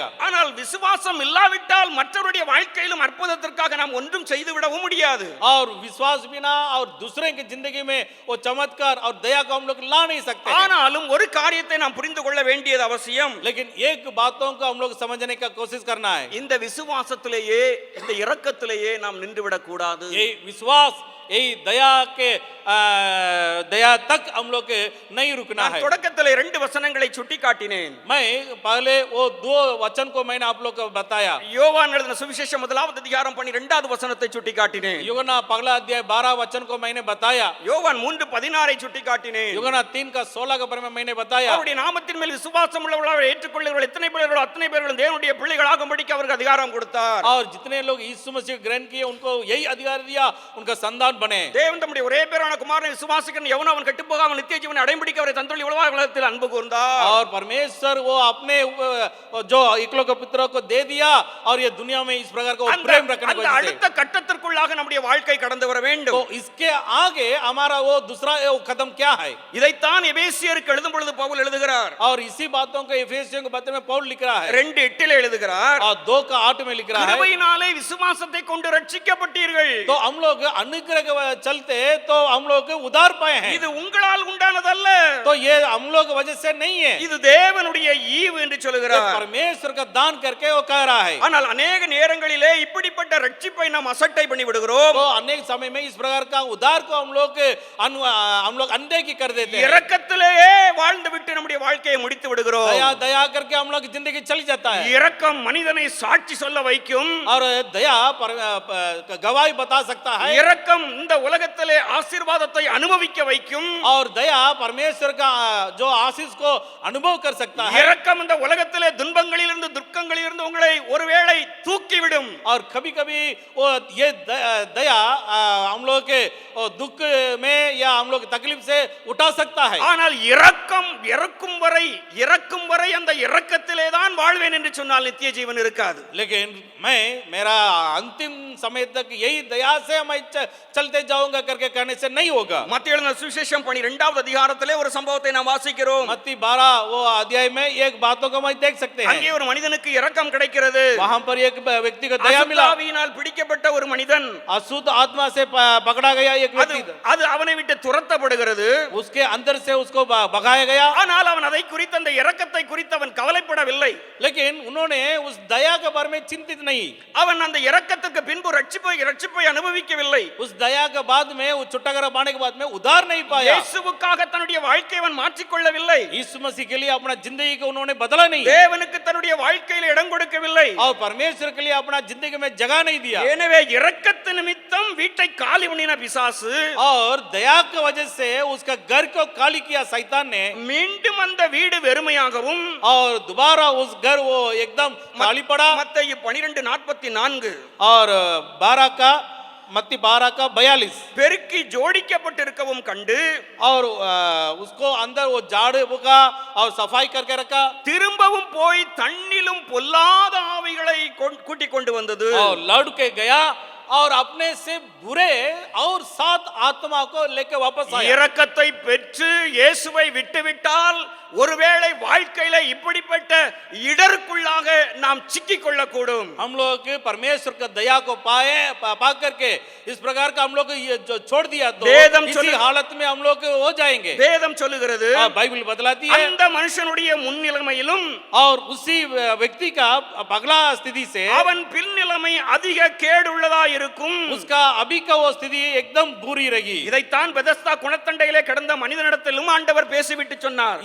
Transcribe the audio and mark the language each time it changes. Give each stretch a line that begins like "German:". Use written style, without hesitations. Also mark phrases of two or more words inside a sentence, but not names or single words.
Tamil: ஆனால் விசுவாசம் இல்லாவிட்டால் மற்றவருடைய வாழ்க்கையிலும் அற்புதத்திற்காக நாம் ஒன்றும் செய்து விடவும் முடியாது.
Hindi: और विश्वास बिना और दूसरे की जिंदगी में वो चमत्कार और दया को हम लोग ला नहीं सकते।
Tamil: ஆனாலும் ஒரு காரியத்தை நாம் புரிந்து கொள்ள வேண்டியது அவசியம்.
Hindi: लेकिन एक बातों को हम लोग समझने का कोशिश करना है।
Tamil: இந்த விசுவாசத்திலேயே, இந்த இரக்கத்திலேயே நாம் நின்று விடக் கூடாது.
Hindi: यही विश्वास, यही दया के दया तक हम लोग के नहीं रुकना
Tamil: நான்
Hindi: है।
Tamil: தொடக்கத்திலே 2 வசனங்களை சுட்டிக்காட்டினேன்.
Hindi: मैं पहले वो 2 वचन को मैंने आप लोग को बताया।
Tamil: யோவான் எழுதின சுவிசேஷம் 1வது அதிகாரம் 12வது வசனத்தை சுட்டிக்காட்டினேன்.
Hindi: यूहन्ना पहला अध्याय 12 वचन को मैंने बताया।
Tamil: யோவான் 3:16 சுட்டிக்காட்டினேன்.
Hindi: यूहन्ना 3 का 16 के बारे में मैंने बताया।
Tamil: அவருடைய நாமத்தின் மேல் விசுவாசம் உள்ளவர்களாக ஏற்றுக்கொள்ளுகிறவர்கள் எத்தனை பேர்களோ அத்தனை பேர்களும் தேவனுடைய பிள்ளைகளாகும்படிக்கு அவருக்கு அதிகாரம் கொடுத்தார்.
Hindi: और जितने लोग यीशु मसीह ग्रहण किए उनको यही अधिकार दिया, उनका संतान बने।
Tamil: தேவன் தம்முடைய ஒரே பேரான குமாரனை விசுவாசிக்கிறவன் எவனோ அவன் கெட்டுப்போகாமல் நித்திய ஜீவனை அடையும்படிக்கு அவரை தந்துள்ள உலகத்தில் அன்பு கூர்ந்தார்.
Hindi: और परमेश्वर वो अपने जो एकलौते पुत्र को दे दिया और ये दुनिया में इस प्रकार का प्रेम रखने को
Tamil: அந்த அடுத்த கட்டத்திற்குள்ளாக நம்முடைய வாழ்க்கை கடந்து வர வேண்டும்.
Hindi: तो इसके आगे हमारा वो दूसरा कदम क्या है?
Tamil: இதைத்தான் எபேசியருக்கு எழுதும் பொழுது பவுல் எழுதுகிறார்.
Hindi: और इसी बातों को एफेसियों के पत्र में पौल लिख रहा है।
Tamil: 2:8 எழுதுகிறார்.
Hindi: और 2 का 8 में लिख रहा है।
Tamil: கிருபையினாலே விசுவாசத்தை கொண்டு ரட்சிக்கப்பட்டீர்கள்.
Hindi: तो हम लोग अनुग्रह के चलते तो हम लोग उद्धार पाए हैं।
Tamil: இது உங்களால் உண்டானதல்ல.
Hindi: तो ये हम लोग वजह से नहीं है,
Tamil: இது தேவனுடைய ஈவு என்று சொல்கிறார்.
Hindi: परमेश्वर का दान करके वो कह रहा है।
Tamil: ஆனால் अनेक நேரங்களிலே இப்படிப்பட்ட ரட்சிப்பை நாம் அசட்டை பண்ணி விடுகிறோம்.
Hindi: तो अनेक समय में इस प्रकार का उद्धार को हम लोग अनदेखी कर देते हैं।
Tamil: இரக்கத்திலேயே வாழ்ந்து விட்டு நம்முடைய வாழ்க்கையை முடித்து விடுகிறோம்.
Hindi: दया दया करके हम लोग जिंदगी चली जाता है।
Tamil: இரக்கம் மனிதனை சாட்சி சொல்ல வைக்கும்.
Hindi: और दया गवाही बता सकता है।
Tamil: இரக்கம் இந்த உலகத்திலே ஆசீர்வாதத்தை அனுபவிக்க வைக்கும்.
Hindi: और दया परमेश्वर का जो आशीष को अनुभव कर सकता है।
Tamil: இரக்கம் இந்த உலகத்திலே துன்பங்களிலிருந்து துக்கங்களிலிருந்து உங்களை ஒருவேளை தூக்கிவிடும்.
Hindi: और कभी कभी वो ये दया हम लोग के दुख में या हम लोग तकलीफ से उठा सकता है।
Tamil: ஆனால் இரக்கம் இறக்கும் வரை அந்த இரக்கத்திலே தான் வாழ்வேன் என்று சொன்னால் நித்திய ஜீவன் இருக்காது.
Hindi: लेकिन मैं मेरा अंतिम समय तक यही दया से मैं चलते जाऊंगा करके कहने से नहीं होगा।
Tamil: மத்தேயு எழுதின சுவிசேஷம் 12வது அதிகாரத்திலே ஒரு சம்பவத்தை நாம் வாசிக்கிறோம்.
Hindi: मत्ती 12 वो अध्याय में एक बातों को मैं देख सकते हैं।
Tamil: அங்கே ஒரு மனிதனுக்கு இரக்கம் கிடைக்கிறது.
Hindi: वहां पर एक व्यक्ति को दया मिला।
Tamil: ஆவியினால் பிடிக்கப்பட்ட ஒரு மனிதன்,
Hindi: अशुद्ध आत्मा से पकड़ा गया एक व्यक्ति,
Tamil: அது அவனை விட்டு துரத்தப்படுகிறது.
Hindi: उसके अंदर से उसको भगाया गया।
Tamil: ஆனால் அவன் அதை குறித்து அந்த இரக்கத்தை குறித்து அவன் கவலைப்படவில்லை.
Hindi: लेकिन उन्होंने उस दया के बारे में चिंतित नहीं।
Tamil: அவன் அந்த இரக்கத்துக்கு பின்பு ரட்சிப்பை அனுபவிக்கவில்லை.
Hindi: उस दया के बाद में उस छुटकारा पाने के बाद में उद्धार नहीं पाया।
Tamil: இயேசுவுக்காக தன்னுடைய வாழ்க்கையை அவன் மாற்றிக் கொள்ளவில்லை.
Hindi: यीशु मसीह के लिए अपना जिंदगी को उन्होंने बदला नहीं।
Tamil: தேவனுக்கு தன்னுடைய வாழ்க்கையில் இடம் கொடுக்கவில்லை.
Hindi: और परमेश्वर के लिए अपना जिंदगी में जगह नहीं दिया।
Tamil: எனவே இரக்கத்து நிமித்தம் வீட்டை காலி பண்ணின பிசாசு,
Hindi: और दया की वजह से उसका घर को खाली किया शैतान ने,
Tamil: மீண்டும் அந்த வீடு வெறுமையாகவும்
Hindi: और दोबारा उस घर वो एकदम खाली पड़ा।
Tamil: மத்தேயு 12:44
Hindi: और 12 का मत्ती 12 का 42
Tamil: பெருக்கி ஜோடிக்கப்பட்டிருக்கவும் கண்டு,
Hindi: और उसको अंदर वो झाड़ बुका और सफाई करके रखा।
Tamil: திரும்பவும் போய் தண்ணிலும் பொல்லாத ஆவிகளை கூட்டிக் கொண்டு வந்தது.
Hindi: और लौट के गया और अपने से बुरे और 7 आत्मा को लेके वापस आया।
Tamil: இரக்கத்தை பெற்று இயேசுவை விட்டுவிட்டால் ஒருவேளை வாழ்க்கையில இப்படிப்பட்ட இடருக்குள்ளாக நாம் சிக்கிக் கொள்ளக்கூடும்.
Hindi: हम लोग परमेश्वर का दया को पा करके इस प्रकार का हम लोग ये जो छोड़ दिया तो इसी हालत में हम लोग हो जाएंगे।
Tamil: வேதம் சொல்லுகிறது,
Hindi: बाइबल बतलाती है।
Tamil: அந்த மனுஷனுடைய முன்னிலைமையிலும்
Hindi: और उसी व्यक्ति का पगला स्थिति से
Tamil: அவன் பின்னிலைமை அதிக கேடுள்ளதா இருக்கும்.
Hindi: उसका अभी का वो स्थिति एकदम बुरी रहेगी।
Tamil: இதைத்தான் பெதஸ்தா குணத்தண்டையிலே கடந்த மனிதனிடத்திலும் ஆண்டவர் பேசிவிட்டு சொன்னார்.